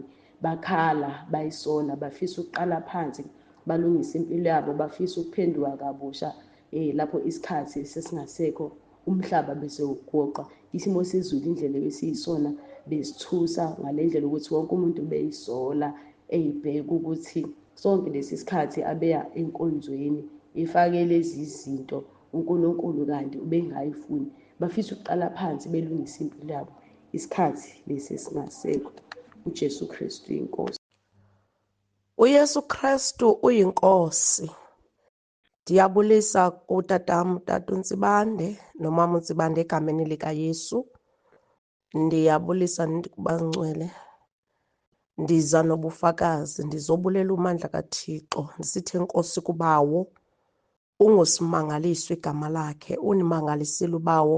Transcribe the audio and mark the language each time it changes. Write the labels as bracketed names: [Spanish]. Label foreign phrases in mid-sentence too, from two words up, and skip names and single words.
[Zulu] Bakhala, bayisola, bafisa ukuqala phansi, balungise impilo yabo, bafisa ukuphenduka kabusha lapho isikhathi sesingasekho, umhlaba bese ugoqa, isimo sezulu indlela ebesiyisona besithusa ngale ndlela ukuthi wonke umuntu beyisola, eyibheka ukuthi sonke lesi sikhathi abeya enkonzweni efake lezi zinto uNkulunkulu kanti ubengayifuni. Bafisa ukuqala phansi belungise impilo yabo, isikhathi lesi esingasekho. uJesu Kristu inkosi. uYesu Kristu uyinkosi. [Xhosa] Ndiyabulisa utatam, utata uNtsibande nomama uNtsibande egameni likaYesu. Ndiyabulisa ndikubangcwele. Ndiza nobufakazi, ndizobulela umandla kaThixo ndisithi Nkosi kubawo, ungusimangaliso igama lakhe, unimangalisile ubawo.